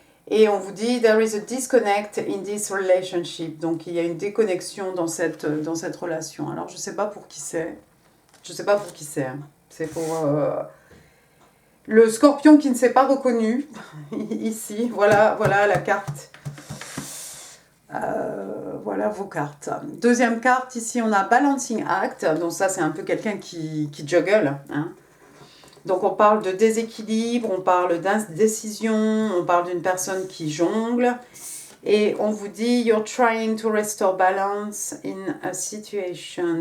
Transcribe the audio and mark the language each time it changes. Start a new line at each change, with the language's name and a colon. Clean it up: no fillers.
French: Et on vous dit,
English: there is a disconnect in this relationship.
French: Donc il y a une déconnexion dans cette relation. Alors je ne sais pas pour qui c'est. Je ne sais pas pour qui c'est. C'est pour le scorpion qui ne s'est pas reconnu. Ici, voilà la carte. Voilà vos cartes. Deuxième carte, ici on a Balancing Act. Donc ça c'est un peu quelqu'un qui juggle. Hein. Donc on parle de déséquilibre, on parle d'indécision, on parle d'une personne qui jongle. Et on vous dit,
English: you're trying to restore balance in a situation.